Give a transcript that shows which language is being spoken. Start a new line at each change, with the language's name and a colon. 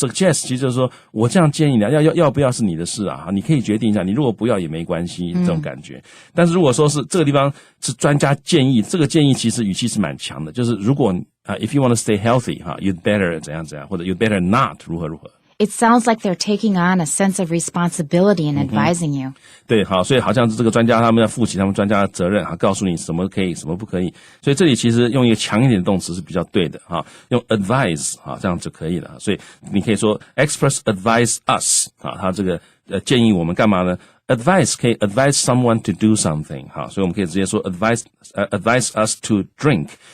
Chinese: suggest 其实就是说我这样建议你，要不要是你的事啊，你可以决定一下，你如果不要也没关系，这种感觉。但是如果说是这个地方是专家建议，这个建议其实语气是蛮强的，就是如果 if you want to stay healthy 哈 you'd better 怎样怎样，或者 you'd better not 如何如何。
English: It sounds like they're taking on a sense of responsibility and advising you.
Chinese: 对，好，所以好像是这个专家他们要负起他们专家的责任，告诉你什么可以，什么不可以。所以这里其实用一个强一点的动词是比较对的哈，用 advise 这样就可以了。所以你可以说 experts advise us 他这个建议我们干嘛呢？Advice 可以 advise someone to do something 所以我们可以直接说 advise us to drink。